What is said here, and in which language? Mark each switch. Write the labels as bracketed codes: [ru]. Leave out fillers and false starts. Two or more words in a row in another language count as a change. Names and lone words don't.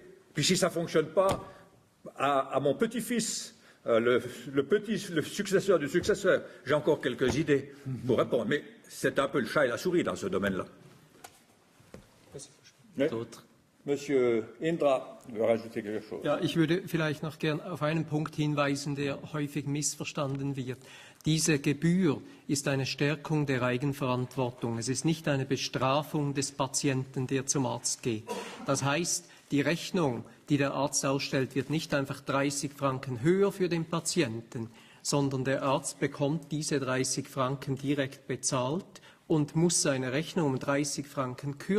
[fr] Puis si ça ne fonctionne pas, à mon petit-fils, le successeur du successeur. J'ai encore quelques idées pour répondre, mais c'est un peu le chat et la souris dans ce domaine-là. D'autres? Monsieur Indra veut rajouter quelque chose. [de] Ja, ich würde vielleicht noch gern auf einen Punkt hinweisen, der häufig missverstanden wird. Diese Gebühr ist eine Stärkung der Eigenverantwortung. Es ist nicht eine Bestrafung des Patienten, der zum Arzt geht. Das heißt, die Rechnung, die der Arzt ausstellt, wird nicht einfach 30 Franken höher für den Patienten, sondern der Arzt bekommt diese 30 Franken direkt bezahlt und muss seine Rechnung um 30 Franken kürzen.